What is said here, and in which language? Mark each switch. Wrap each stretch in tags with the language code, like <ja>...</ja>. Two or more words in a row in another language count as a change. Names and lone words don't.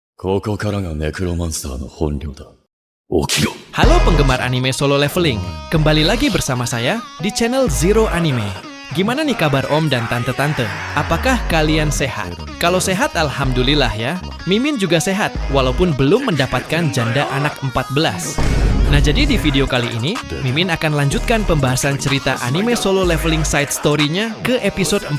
<ja>ここからがネクロマンスターの本領だ。起きろ。</ja> <id>Halo penggemar anime solo leveling, kembali lagi bersama saya di channel Zero Anime. Gimana nih kabar om dan tante-tante? Apakah kalian sehat? Kalau sehat alhamdulillah ya. Mimin juga sehat, walaupun belum mendapatkan janda anak 14. Nah jadi di video kali ini, Mimin akan lanjutkan pembahasan cerita anime solo leveling</id> <en>side story-</en> <id>nya ke episode 4.</id>